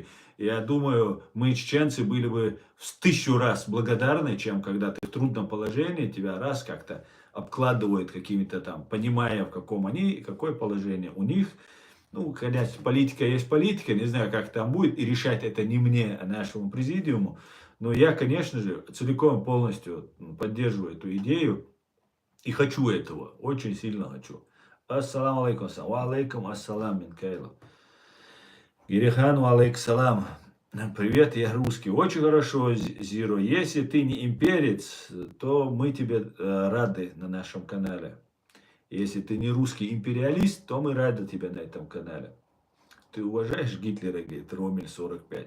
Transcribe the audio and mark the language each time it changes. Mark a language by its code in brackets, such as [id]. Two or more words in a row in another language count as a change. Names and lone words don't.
[ru] Я думаю, мы, чеченцы, были бы в 1000 раз благодарны, чем когда ты в трудном положении, тебя раз как-то обкладывают какими-то там, понимая, в каком они, какое положение у них. Ну, конечно, политика есть политика, не знаю, как там будет, и решать это не мне, а нашему президиуму. Но я, конечно же, целиком полностью поддерживаю эту идею и хочу этого, очень сильно хочу. [ar] السلام عليكم، وعليكم السلام, Минкайло. Гирихан, وعليكم سلام. [ru] Привет, я русский. Очень хорошо, Зиро. Если ты не имперец, то мы тебе рады на нашем канале. Если ты не русский империалист, то мы рады тебе на этом канале. Ты уважаешь Гитлера, говорит Ромель 45?